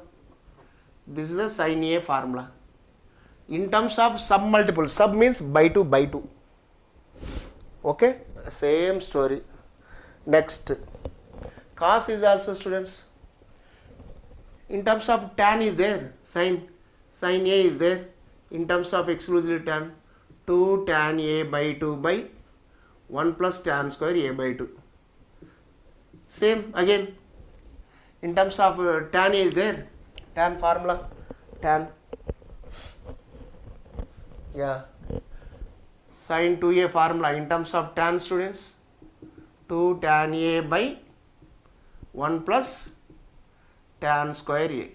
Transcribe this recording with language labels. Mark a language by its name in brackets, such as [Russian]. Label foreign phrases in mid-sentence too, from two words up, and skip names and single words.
[English] This is the sin a formula. In terms of submultiple, sub means by 2 by 2. Okay, same story. Next, cos is also, students, in terms of tan is there, sin a is there. In terms of exclusively tan, 2 tan a by 2 by 1 plus tan square a by 2. Same again, in terms of tan is there, tan formula, tan, yeah, sin 2a formula in terms of tan, students, 2 tan a by 1 plus tan square a.